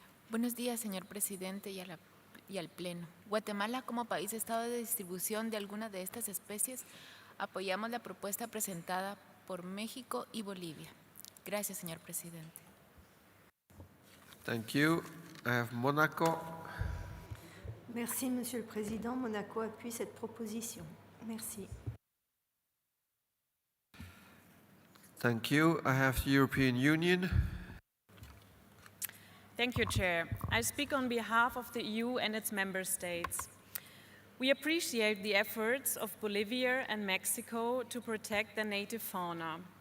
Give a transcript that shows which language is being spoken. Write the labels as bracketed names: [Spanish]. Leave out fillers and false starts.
[Spanish] Buenos días, señor presidente, y al Pleno. Guatemala, como país estado de distribución de alguna de estas especies, apoyamos la propuesta presentada por México y Bolivia. Gracias, señor presidente. [English] Thank you. I have Monaco. [French] Merci, Monsieur le Président. Monaco appuie cette proposition. Merci. [English] Thank you. I have the European Union. Thank you, Chair. I speak on behalf of the EU and its member states. We appreciate the efforts of Bolivia and Mexico to protect their native fauna.